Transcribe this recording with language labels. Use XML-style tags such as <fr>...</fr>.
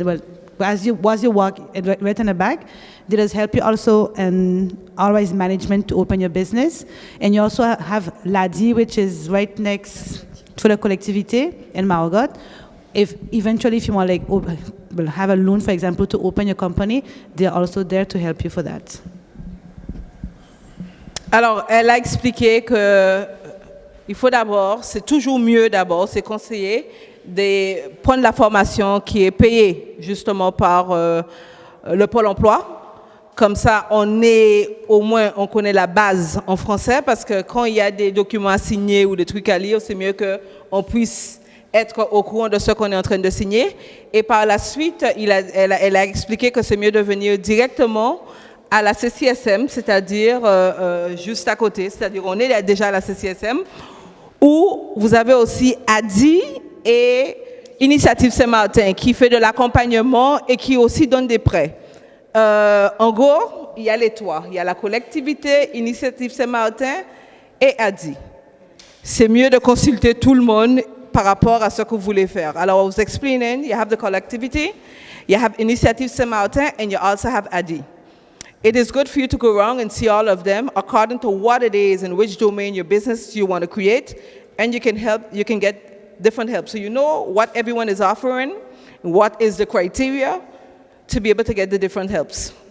<en>Well, as you walk right in the back, they does help you also in always management to open your business, and you also have Ladi, which is right next to the collectivité in Margot. If you want have a loan, for example, to open your company, they're also there to help you for that.</en> <fr>Alors, elle a expliqué que il faut d'abord, c'est toujours mieux d'abord, c'est conseillé de prendre la formation qui est payée justement par le Pôle emploi. Comme ça, on connaît la base en français, parce que quand il y a des documents à signer ou des trucs à lire, c'est mieux qu'on puisse être au courant de ce qu'on est en train de signer. Et par la suite, elle a expliqué que c'est mieux de venir directement à la CCSM, c'est-à-dire juste à côté, c'est-à-dire on est déjà à la CCSM, où vous avez aussi ADI et Initiative Saint-Martin qui fait de l'accompagnement et qui aussi donne des prêts. En gros, il y a les trois. Il y a la collectivité, Initiative Saint-Martin et ADI. C'est mieux de consulter tout le monde par rapport à ce que vous voulez faire.</fr> <en>Alors, I was explaining, you have the collectivity, you have Initiative Saint-Martin, and you also have ADI. It is good for you to go around and see all of them according to what it is and which domain your business you want to create, and you can get different help. So you know what everyone is offering, what is the criteria, to be able to get the different helps.</en>